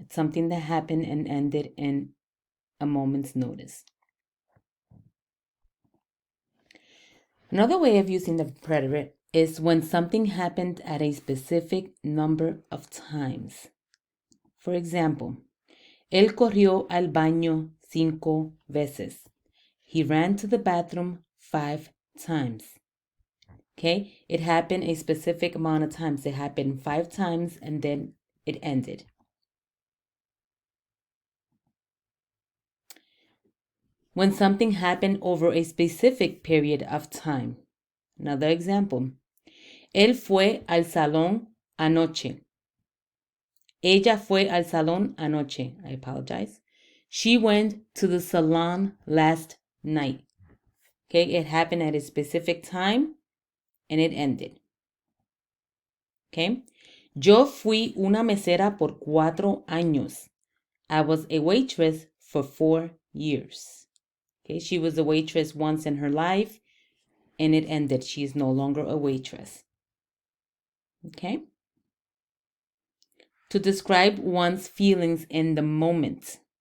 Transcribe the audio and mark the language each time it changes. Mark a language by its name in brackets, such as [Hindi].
[English] It's something that happened and ended in a moment's notice. Another way of using the preterite is when something happened at a specific number of times. For example, [Spanish] él corrió al baño 5 veces. [English] He ran to the bathroom 5 times. Okay, it happened a specific amount of times. It happened 5 times and then it ended. When something happened over a specific period of time. Another example. [Spanish] Él fue al salón anoche. Ella fue al salón anoche. [English] I apologize. She went to the salon last night. Okay, it happened at a specific time and it ended. Okay. [Spanish] Yo fui una mesera por 4 años. [English] I was a waitress for 4 years. Okay, she was a waitress once in her life and it ended. She is no longer a waitress. Okay. To describe one's feelings in the moment.